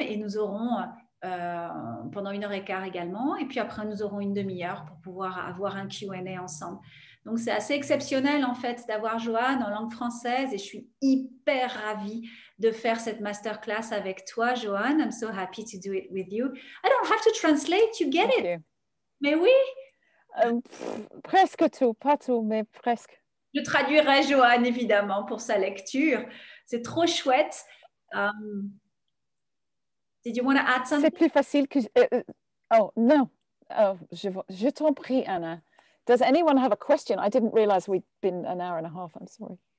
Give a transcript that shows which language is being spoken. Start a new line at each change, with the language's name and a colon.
French: Et nous aurons pendant 1 heure et quart également. Et puis après, nous aurons une demi-heure pour pouvoir avoir un Q&A ensemble. Donc, c'est assez exceptionnel, en fait, d'avoir Joanne en langue française. Et je suis hyper ravie de faire cette masterclass avec toi, Joanne.
English: I'm so happy to do it with you. I don't have to translate, you get it.
French: Mais oui. Presque tout, pas tout, mais presque. Je traduirai Joanne, évidemment, pour sa lecture. C'est trop chouette.
English: Did you want to add something?
French: C'est plus facile que... oh, non. Oh, je t'en prie, Anna.
English: Does anyone have a question? I didn't realize we'd been 1 hour and a half. I'm sorry.